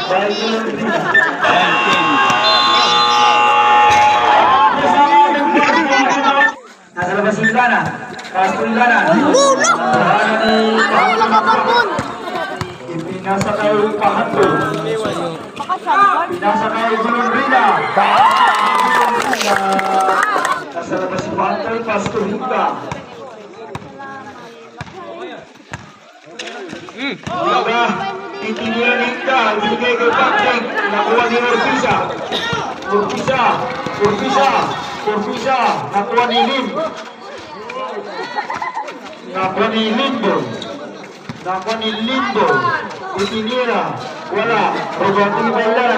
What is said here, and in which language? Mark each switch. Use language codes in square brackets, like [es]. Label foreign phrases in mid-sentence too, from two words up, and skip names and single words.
[tl] Nasa labas yung Lugana. [en] Pass to [tl] Lugana. Ipinasa kay Pahantoy. Pinasa kay Gulumbrina. Nasa labas si Pahantoy. [en] Pass to Hingga. [tl] Hingga. Itinira ni Hingga. Ibigay kay Patrick. Nakuha ni Urquiza. Urquiza. Nakuha ni Lim. Nakuha ni Limbo. Itinira. Wala. Roberto Ibalan.